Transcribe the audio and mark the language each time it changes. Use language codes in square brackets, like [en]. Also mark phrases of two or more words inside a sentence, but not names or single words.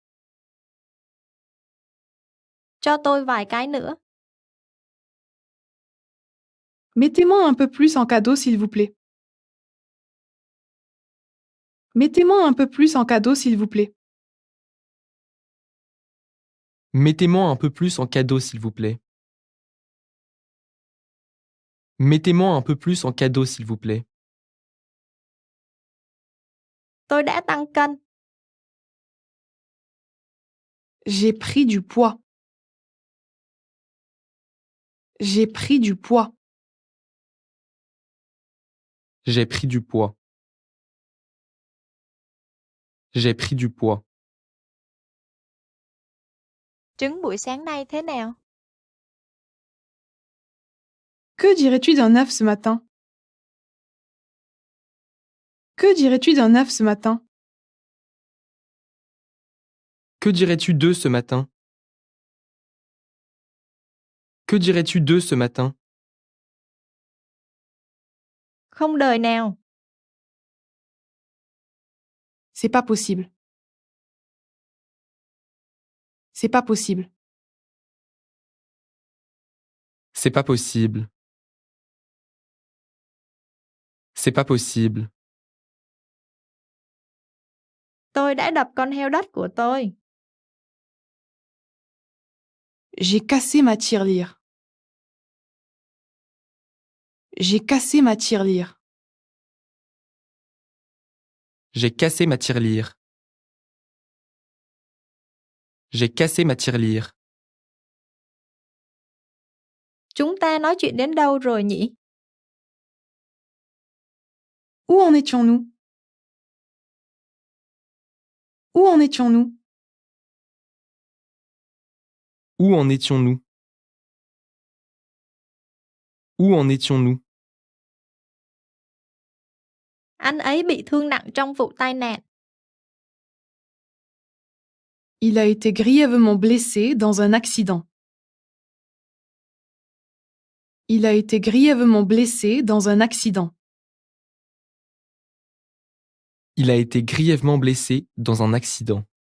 [vi] Cho tôi vài cái nữa. [fr] Mettez-moi un peu plus en cadeau, s'il vous plaît. Mettez-moi un peu plus en cadeau, s'il vous plaît. Mettez-moi un peu plus en cadeau, s'il vous plaît. Mettez-moi un peu plus en cadeau, s'il vous plaît. [vi] Tôi đã tăng cân. [fr] J'ai pris du poids. J'ai pris du poids. J'ai pris du poids. J'ai pris du poids. [vi] Trứng buổi sáng nay thế nào? [fr] Que dirais-tu d'un œuf ce matin? Que dirais-tu d'un œuf ce matin? Que dirais-tu d'eux ce matin? Que dirais-tu d'eux ce matin? [vi] Không đời nào. [fr] C'est pas possible. C'est pas possible. C'est pas possible. C'est pas possible. [vi] Tôi đã đập con heo đất của tôi. [fr] J'ai cassé ma tirelire. J'ai cassé ma tirelire. J'ai cassé ma tirelire. J'ai cassé ma tirelire. [vi] Chúng ta nói chuyện đến đâu rồi nhỉ? [fr] Où en étions-nous? Où en étions-nous? Où en étions-nous? Où en étions-nous? [vi] Anh ấy bị thương nặng trong vụ tai nạn. [fr] Il a été grièvement blessé dans un accident. Il a été grièvement blessé dans un accident. Il a été grièvement blessé dans un accident.